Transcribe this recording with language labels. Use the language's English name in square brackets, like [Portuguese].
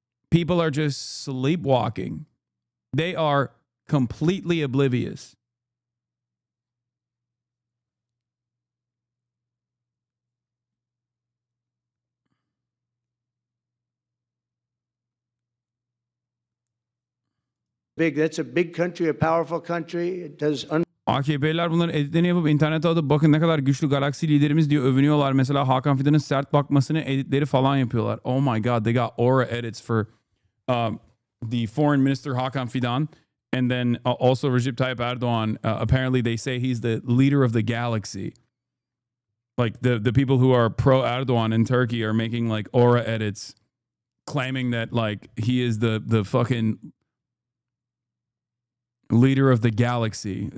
[English] People are just sleepwalking. They are completely oblivious. That's a big country, a powerful country. It does [Turkish] AKP'liler bunların editlerini yapıp internete atıp bakın ne kadar güçlü galaksi liderimiz diye övünüyorlar. Mesela Hakan Fidan'ın sert bakmasını editleri falan yapıyorlar. [English] Oh my God, they got aura edits for the foreign minister Hakan Fidan. And then also Recep Tayyip Erdogan. Apparently they say he's the leader of the galaxy. Like the people who are pro Erdogan in Turkey are making like aura edits claiming that like he is the fucking leader of the galaxy.